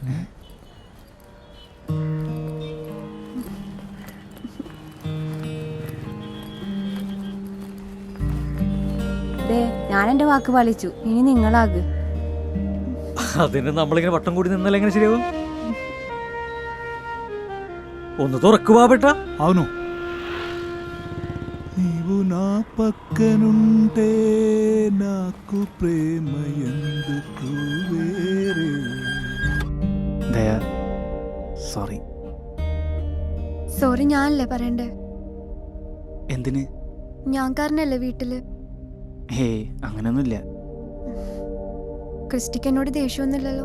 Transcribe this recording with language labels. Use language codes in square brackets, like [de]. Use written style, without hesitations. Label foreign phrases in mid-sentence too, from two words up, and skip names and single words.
[ml] ഞാൻ എന്റെ വാക്ക് പാലിച്ചു. ഇനി നിങ്ങളാക്. അതിന് നമ്മളിങ്ങനെ വട്ടം കൂടി നിന്നല്ല എങ്ങനെ ശരിയാവും? ഒന്ന് തുറക്കുവാ ബേട്ട. [te] అవును, నీవు నా పక్కనుంటే నాకు ప్రేమ ఎందుకు వేరే. [ml] ദയ, സോറി. സോറി ഞാനല്ലേ പറയണ്ടേ? എന്തിന്? ഞാൻ കാരണല്ലേ വീട്ടില്. ഹേ, അങ്ങനെയൊന്നുമില്ല. ക്രിസ്റ്റിക്ക് എന്നോട് ദേഷ്യമൊന്നുമില്ലല്ലോ?